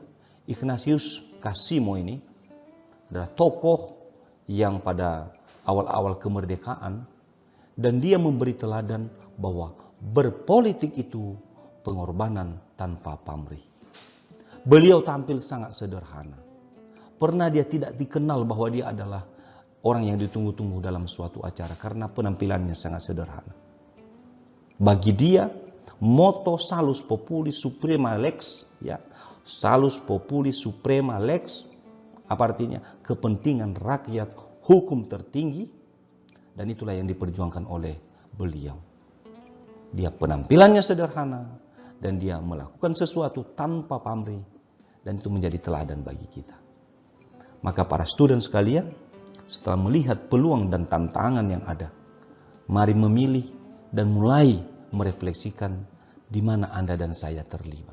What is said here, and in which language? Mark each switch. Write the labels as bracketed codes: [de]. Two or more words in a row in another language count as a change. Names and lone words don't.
[id] Ignatius Cassimo ini adalah tokoh yang pada awal-awal kemerdekaan dan dia memberi teladan bahwa berpolitik itu pengorbanan tanpa pamrih. Beliau tampil sangat sederhana. Pernah dia tidak dikenal bahwa dia adalah orang yang ditunggu-tunggu dalam suatu acara karena penampilannya sangat sederhana. Bagi dia, [la] motto Salus Populi Suprema Lex, ya, Salus Populi Suprema Lex, [id] apa artinya? Kepentingan rakyat, hukum tertinggi, dan itulah yang diperjuangkan oleh beliau. Dia penampilannya sederhana, dan dia melakukan sesuatu tanpa pamrih, dan itu menjadi teladan bagi kita. Maka para student sekalian, setelah melihat peluang dan tantangan yang ada, mari memilih dan mulai merefleksikan di mana Anda dan saya terlibat.